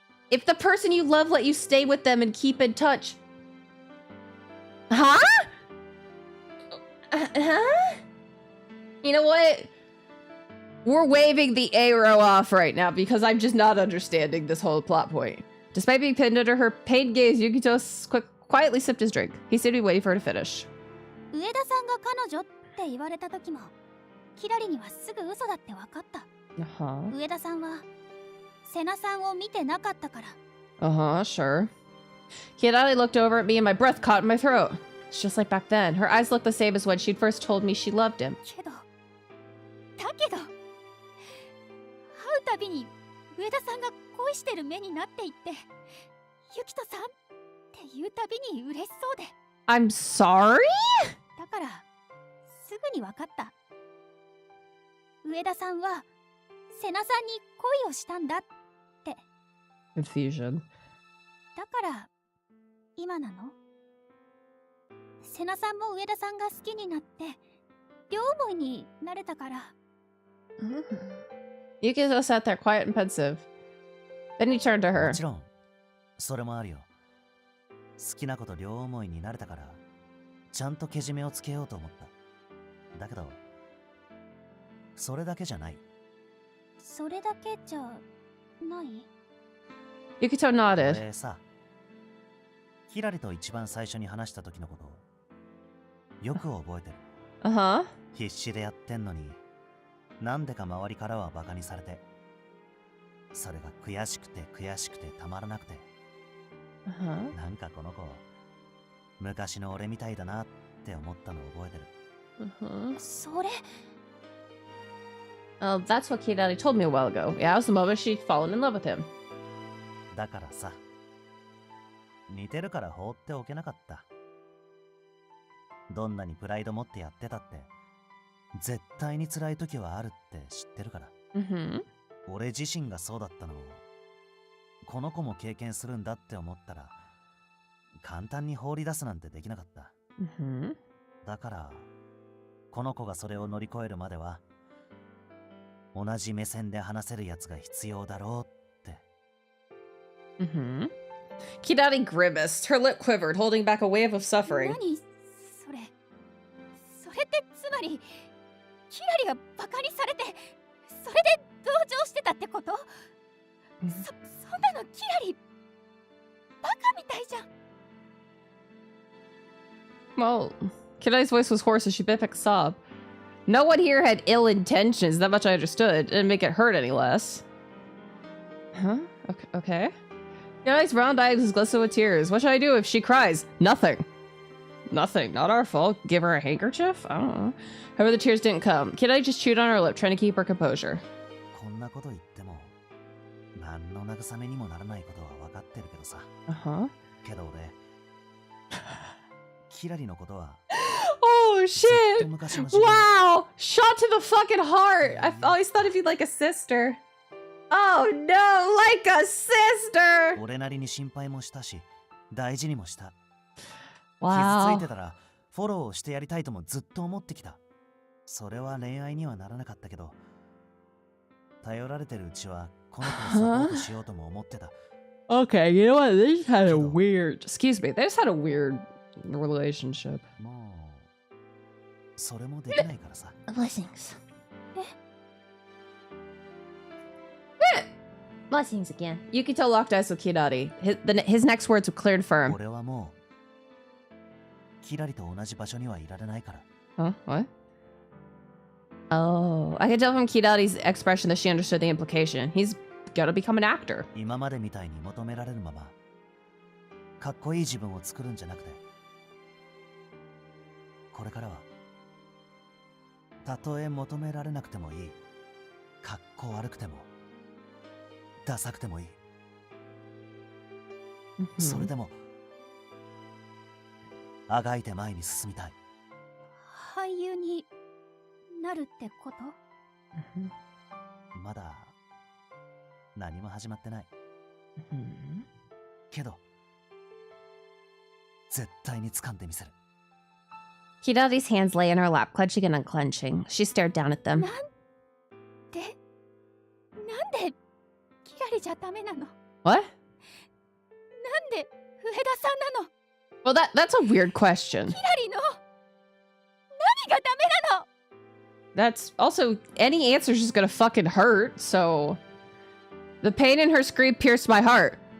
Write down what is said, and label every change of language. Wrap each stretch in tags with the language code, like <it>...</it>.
<en>If the person you love let you stay with them and keep in touch... Huh? Huh? You know what? We're waving the arrow off right now because I'm just not understanding this whole plot point. Despite being pinned under her pained gaze, Yukito quietly sipped his drink. He seemed to be waiting for her to finish.</en> <ja>上田さんが彼女って言われた時もキラリにはすぐ嘘だって分かった。 Uh-huh. 上田さんはセナさんを見てなかったから。</ja> <en>Uh-huh, sure. Kirari looked over at me and my breath caught in my throat. It's just like back then. Her eyes looked the same as when she'd first told me she loved him.</en> <ja>けど会うたびに上田さんが恋してる目になっていって、ユキトさんって言うたびに嬉しそうで。</ja> <en>I'm sorry?</en> <ja>だからすぐに分かった。上田さんはセナさんに恋をしたんだって。</ja> <en>Confusion.</en> <ja>だから今なの？セナさんも上田さんが好きになって両思いになれたから。</ja> <en>Yukito sat there quiet and pensive. Then he turned to her.</en> <ja>もちろんそれもあるよ。好きな子と両思いになれたからちゃんとけじめをつけようと思った。だけどそれだけじゃない。それだけじゃない？</ja> <en>Yukito nodded.</en> <ja>俺さ、キラリと一番最初に話した時のことよく覚えてる。 Uh-huh. 必死でやってんのになんでか周りからはバカにされて、それが悔しくてたまらなくて、 Uh-huh. なんかこの子昔の俺みたいだなって思ったのを覚えてる。 Uh-huh. それ</ja> <en>Oh, that's what Kirari told me a while ago. Yeah, it was the moment she'd fallen in love with him.</en> <ja>だからさ、似てるから放っておけなかった。どんなにプライド持ってやってたって絶対に辛い時はあるって知ってるから。 Mm-hmm. 俺自身がそうだったのをこの子も経験するんだって思ったら簡単に放り出すなんてできなかった。 Mm-hmm. だからこの子がそれを乗り越えるまでは同じ目線で話せるやつが必要だろうって。</ja> <en>Mm-hmm. Kirari grimaced. Her lip quivered, holding back a wave of suffering.</en> <ja>何それってつまりキラリがバカにされてそれで同情してたってこと？そんなのキラリバカみたいじゃん。</ja> <en>Well, Kirai's voice was hoarse as she bit back a sob. No one here had ill intentions, that much I understood. It didn't make it hurt any less. Huh? Okay. Kirai's round eyes glistened with tears. What should I do if she cries? Nothing. Nothing. Not our fault. Give her a handkerchief? I don't know. However, the tears didn't come. Kirai just chewed on her lip, trying to keep her composure.</en> <ja>こんなこと言っても何の慰めにもならないことは分かってるけどさ。 Uh-huh. けど俺キラリのことは Oh, ずっと昔の自分</ja> <en>Wow! Shot to the fucking heart! I've always thought of you like a sister. Oh no, like a sister!</en> <ja>俺なりに心配もしたし大事にもした。</ja> <en>Wow.</en> <ja>傷ついてたらフォローをしてやりたいともずっと思ってきた。それは恋愛にはならなかったけど頼られてるうちはこの子をサポートしようとも思ってた。</ja> <en>Okay, you know what? They just had a weird... Excuse me. They just had a weird relationship.</en> <ja>もうそれもできないからさ。</ja> <en>Blessings. Blessings again. Yukito locked eyes with Kirari. His next words were clear and firm.</en> <ja>俺はもうキラリと同じ場所にはいられないから。</ja> <en>Huh? What? Oh, I could tell from Kidari's expression that she understood the implication. He's gotta become an actor.</en> <ja>今までみたいに求められるままかっこいい自分を作るんじゃなくて、これからはたとえ求められなくてもいい、かっこ悪くてもダサくてもいい、それでもあがいて前に進みたい。俳優になるってこと？まだ何も始まってない。けど絶対に掴んでみせる。</ja> <en>Kidari's hands lay in her lap, clenching and unclenching. She stared down at them.</en> <ja>なんでキラリじゃダメなの？</ja> <en>What?</en> <ja>なんで上田さんなの？</ja> <en>Well, that's a weird question.</en> <ja>キラリの何がダメなの？</ja> <en>That's also, any answer's just gonna fucking hurt, so... The pain in her scream pierced my heart.</en>